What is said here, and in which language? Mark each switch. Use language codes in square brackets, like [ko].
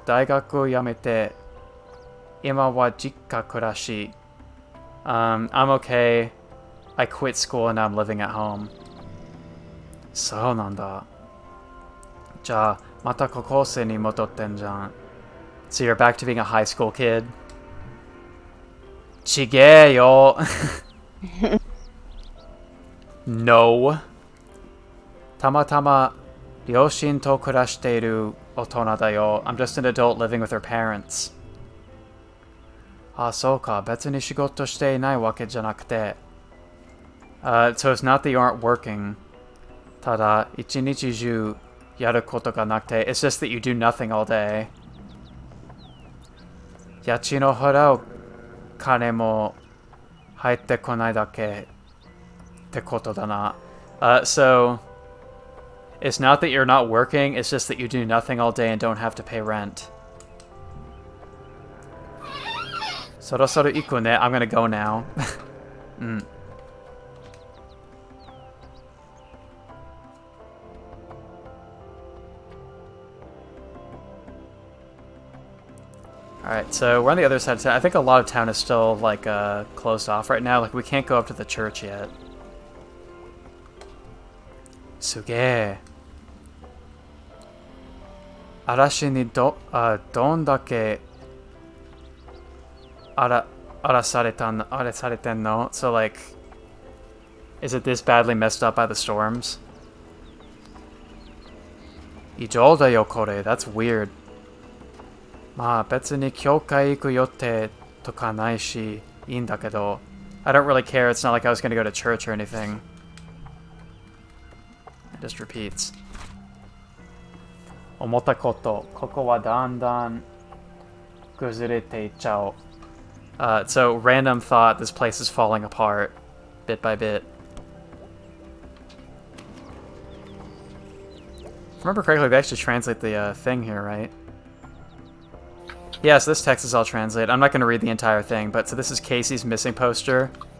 [ja] 大学辞めて今は実家暮らし. [en] I'm okay. I quit school and I'm living at home. [ja] そうなんだ. じゃあまた高校生に戻ってんじゃん. [en] So you're back to being a high school kid? [ja] ちげえよ. [en] No. [ja] たまたま両親と暮らしている大人だよ. [en] I'm just an adult living with her parents. [ja] あ、そうか。別に仕事していないわけじゃなくて. [en] So it's not that you aren't working. [ja] ただ、一日中やることがなくて. [en] It's just that you do nothing all day. [ja] 家賃を払う金も入ってこないだけってことだな. [en] So it's not that you're not working, it's just that you do nothing all day and don't have to pay rent. [ja] そろそろ行くね. [en] I'm gonna go now. [ja] うん。 [en] Alright, so we're on the other side of town. I think a lot of town is still, like, closed off right now. Like, we can't go up to the church yet. [ja] すげえ. 嵐にどんだけ荒らされてんの? [en] So, like, is it this badly messed up by the storms? [ja] 異常だよこれ. [en] That's weird. [ja] まあ別に教会行く予定とかないしいいんだけど. [en] I don't really care. It's not like I was going to go to church or anything. It just repeats. [ja] 思ったこと。ここはだんだん崩れていっちゃう. [en] So random thought, this place is falling apart bit by bit. If I remember correctly, they actually translate the thing here, right? Yeah, so this text is all translated. I'm not going to read the entire thing, but so this is Casey's missing poster.